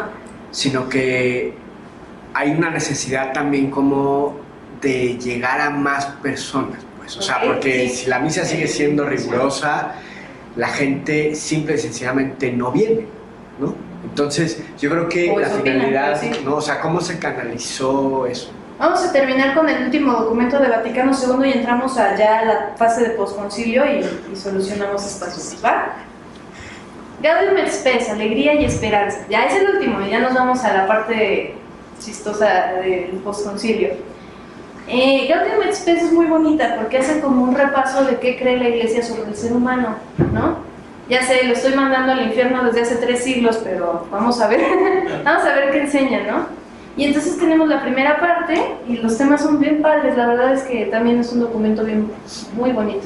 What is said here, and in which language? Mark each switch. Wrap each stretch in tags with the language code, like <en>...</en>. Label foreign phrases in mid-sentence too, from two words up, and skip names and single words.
<es>sino que hay una necesidad también como de llegar a más personas, pues, o sea, porque si la misa sigue siendo rigurosa, la gente simple y sencillamente no viene, ¿no? Entonces, yo creo que la finalidad, ¿no? O sea, ¿cómo se canalizó eso? Vamos a terminar con el último documento de Vaticano II y entramos allá a la fase de posconcilio y solucionamos estas dudas, ¿va? Gaudium et Spes, alegría y esperanza. Ya es el último, ya nos vamos a la parte chistosa del posconcilio. Gaudium et Spes es muy bonita porque hace como un repaso de qué cree la Iglesia sobre el ser humano, ¿no? Ya sé, lo estoy mandando al infierno desde hace 3 siglos, pero vamos a ver qué enseña, ¿no? Y entonces tenemos la primera parte y los temas son bien padres, la verdad es que también es un documento muy bonito.</es>